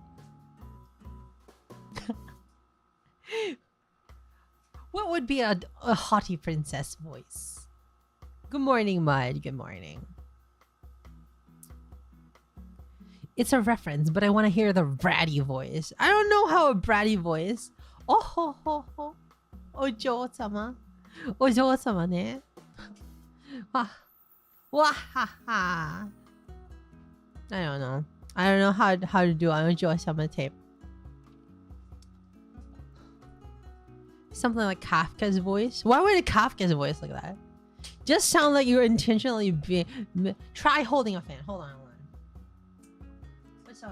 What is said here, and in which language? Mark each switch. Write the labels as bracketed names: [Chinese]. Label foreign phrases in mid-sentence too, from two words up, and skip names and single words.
[English] What would be a haughty princess voice? Good morning, Mud. Good morning. It's a reference, but I want to hear the bratty voice. I don't know how a bratty voice. Oh ho ho ho. Ojousama. [Japanese] お嬢様ね. Wah. Wah ha ha. [English] I don't know. I don't know how to do an Ojousama tape. Something like Kafka's voice. Why would a Kafka's voice like that? Just sound like you're intentionally being. Try holding a fan. Hold on. What's up?